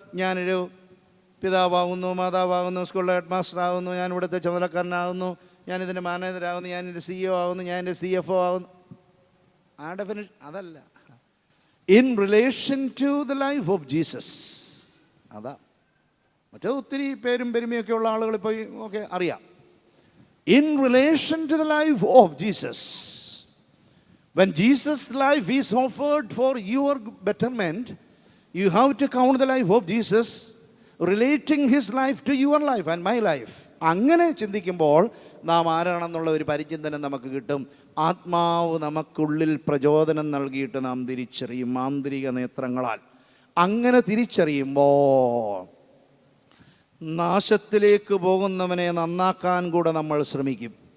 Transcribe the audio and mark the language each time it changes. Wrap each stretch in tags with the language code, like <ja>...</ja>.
<ml>ഞാനൊരു പിതാവാകുന്നു, മാതാവാകുന്നു, സ്കൂളിലെ head master ആകുന്നു, ഞാൻ ഇവിടുത്തെ ചുമതലക്കാരനാകുന്നു, ഞാനിതിൻ്റെ മാനേജറാകുന്നു, ഞാനിതിൻ്റെ CEO ആകുന്നു, ഞാൻ എൻ്റെ CFO ആകുന്നു. ആ ഡെഫിനിഷൻ അതല്ല.</ml> <en>In relation to the life of Jesus.</en> <ml>അതാ. മറ്റേ ഒത്തിരി പേരും പെരുമയൊക്കെ ഉള്ള ആളുകൾ ഇപ്പോൾ ഒക്കെ അറിയാം.</ml> <en>In relation to the life of Jesus. When Jesus' life is offered for your betterment, you have to count the life of Jesus, relating his life to your life and my life.</en> <ml>അങ്ങനെ ചിന്തിക്കുമ്പോൾ നാം ആരാണെന്നുള്ള ഒരു പരിചിന്തനം നമുക്ക് കിട്ടും. ആത്മാവ് നമുക്കുള്ളിൽ പ്രചോദനം നൽകിയിട്ട് നാം തിരിച്ചറിയും ആന്തരിക നേത്രങ്ങളാൽ. അങ്ങനെ തിരിച്ചറിയുമ്പോൾ നാശത്തിലേക്ക് പോകുന്നവനെ നന്നാക്കാൻ കൂടെ നമ്മൾ ശ്രമിക്കും.</ml>